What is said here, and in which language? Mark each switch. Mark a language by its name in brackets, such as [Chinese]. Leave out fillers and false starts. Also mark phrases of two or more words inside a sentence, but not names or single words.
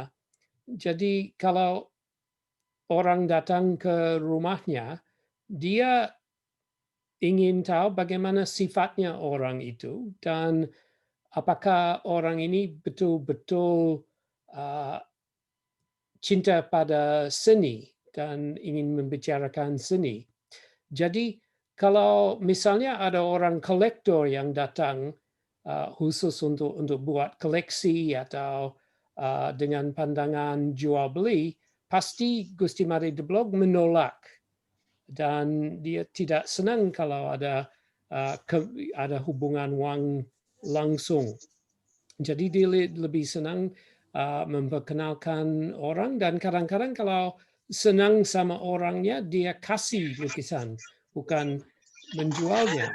[Indonesian] Jadi kalau orang datang ke rumahnya, dia ingin tahu bagaimana sifatnya orang itu dan apakah orang ini betul-betul cinta pada seni dan ingin membicarakan seni. Jadi kalau misalnya ada orang kolektor yang datang khusus untuk buat koleksi atau dengan pandangan jual beli, pasti Gusti Made de Blog menolak dan dia tidak senang kalau ada ada hubungan uang langsung. Jadi dia lebih senang memperkenalkan orang dan kadang-kadang kalau senang sama orangnya dia kasih lukisan bukan menjualnya.